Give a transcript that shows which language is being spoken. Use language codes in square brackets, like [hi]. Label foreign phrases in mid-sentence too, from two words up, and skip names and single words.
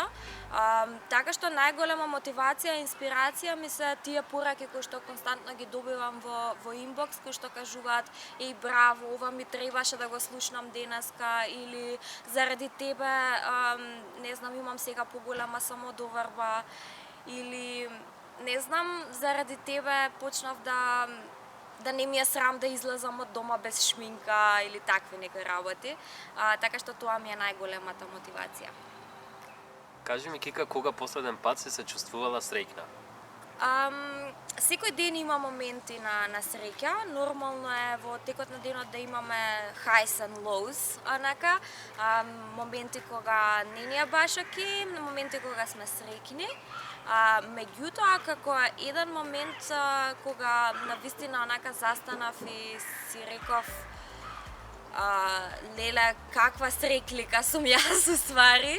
[mk] Така што најголема мотивација и инспирација ми се тие пораки кои што константно ги добивам во инбокс, кои што кажуваат: "Еј, браво, ова ми требаше да го слушнам денеска", или "Заради тебе не знам, имам сега поголема самодоверба", или не знам, "Заради тебе почнав да не ми е срам да излезам од дома без шминка", или такви некои работи. Така што тоа ми е најголемата мотивација. Кажи ми, Кика, кога последен пат се чувствувала среќна? Секој ден има моменти на среќа. Нормално е во текот на денот да имаме [en] highs and lows, [mk] онака. Моменти кога не ни е баш окей, моменти кога сме среќни. Меѓутоа, како еден момент кога навистина онака застанав и си реков: леле, каква среќлика сум јас уствари.